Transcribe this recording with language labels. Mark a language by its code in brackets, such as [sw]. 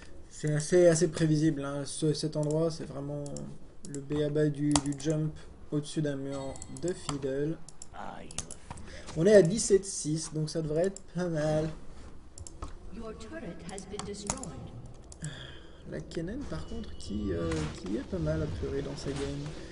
[fr] C'est assez prévisible, hein. Cet endroit c'est vraiment le b.a-ba du jump au-dessus d'un mur de Fiddle. [en] Are you [fr] On est à 17-6, donc ça devrait être pas mal. [en] Your turret has been destroyed. [fr] La Kennen par contre qui est pas mal a priori dans sa game.